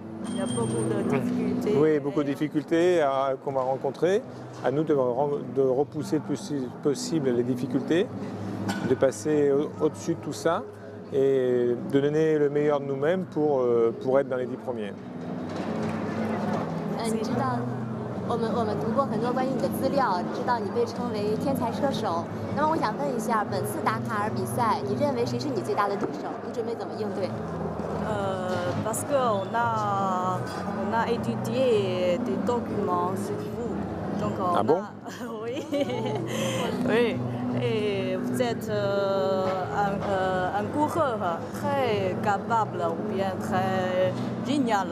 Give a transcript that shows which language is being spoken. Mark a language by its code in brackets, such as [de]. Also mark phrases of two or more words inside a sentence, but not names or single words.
[fr] Il y a beaucoup de difficultés. Oui, beaucoup de difficultés qu'on va rencontrer. À nous de repousser le plus possible les difficultés, de passer au-dessus de tout ça et de donner le meilleur de nous-mêmes pour être dans les 10 premiers. [zh] 你知道，我们读过很多关于你的资料，知道你被称为天才车手。那么我想问一下，本次达喀尔比赛，你认为谁是你最大的对手？你准备怎么应对？ [fr] Parce qu'on a étudié des documents sur vous. Donc Ah bon? Oui. Oui. Et vous êtes un coureur très capable ou bien très génial.